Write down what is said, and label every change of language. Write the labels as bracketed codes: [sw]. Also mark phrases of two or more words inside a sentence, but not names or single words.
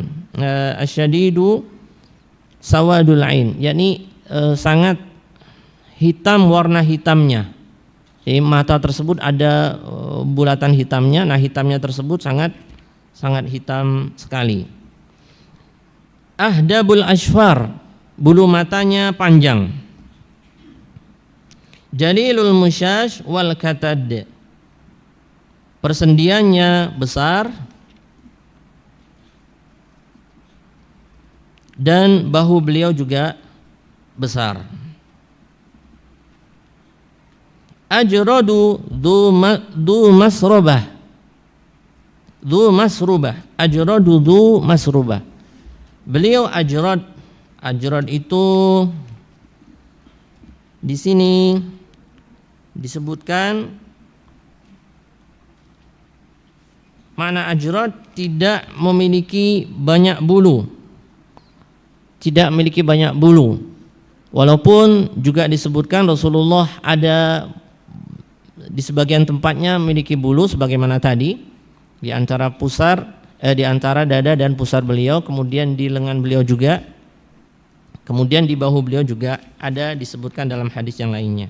[ar] أشد سواد العين, [id] yakni sangat hitam warna hitamnya. Jadi mata tersebut ada bulatan hitamnya. Nah, hitamnya tersebut sangat hitam sekali. [ar] أهدب الأشفار, [id] bulu matanya panjang. [ar] جليل المشاش والكتد, [id] persendiannya besar dan bahu beliau juga besar. [ar] أجرد ذو مسربة، أجرد ذو مسربة. [id] Beliau ajrad itu di sini disebutkan makna ajrad tidak memiliki banyak bulu. Tidak memiliki banyak bulu. Walaupun juga disebutkan Rasulullah ada di sebagian tempatnya memiliki bulu sebagaimana tadi di antara di antara dada dan pusar beliau, kemudian di lengan beliau juga, kemudian di bahu beliau juga ada disebutkan dalam hadis yang lainnya.